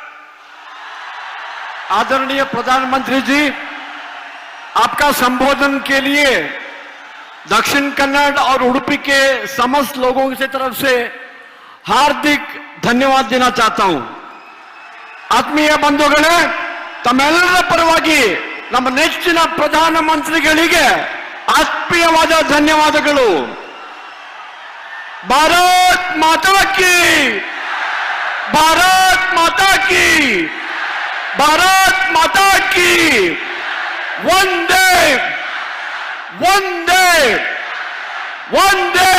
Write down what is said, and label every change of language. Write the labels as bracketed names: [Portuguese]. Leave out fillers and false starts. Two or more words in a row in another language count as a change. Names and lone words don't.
[Hindi] आदरणीय प्रधानमंत्री जी, आपका संबोधन के लिए दक्षिण कन्नड़ और उडुपी के समस्त लोगों की तरफ से हार्दिक धन्यवाद देना चाहता हूं। [Kannada] ಆತ್ಮೀಯ ಬಂಧುಗಳೇ, ತಮ್ಮೆಲ್ಲರ ಪರವಾಗಿ ನಮ್ಮ ನೆಚ್ಚಿನ ಪ್ರಧಾನಮಂತ್ರಿಗಳಿಗೆ ಆತ್ಮೀಯವಾದ ಧನ್ಯವಾದಗಳು। [Hindi] भारत माता की, भारत माता की, भारत माता की, वंदे वंदे वंदे।